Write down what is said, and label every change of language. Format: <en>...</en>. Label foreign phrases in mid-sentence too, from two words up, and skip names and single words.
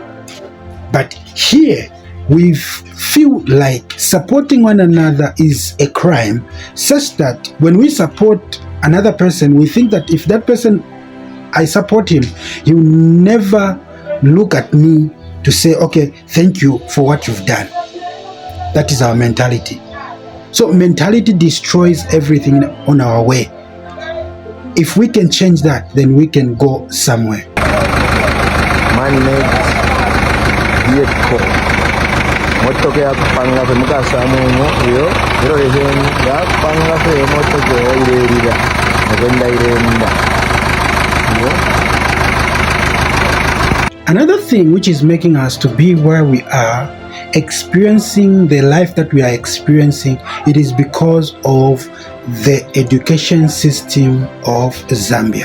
<en>But here, we feel like supporting one another is a crime, such that when we support another person, we think that if that person, I support him, he will never look at me to say, okay, thank you for what you've done. That is our mentality. So mentality destroys everything on our way. If we can change that, then we can go somewhere. Man-made vehicle.</en> <bem>Motoka ya kupanga fe Kasama yo ya kupanga fe motoka irerira ngenda irenda.</bem> <en>Another thing which is making us to be where we are, experiencing the life that we are experiencing, it is because of the education system of Zambia.</en>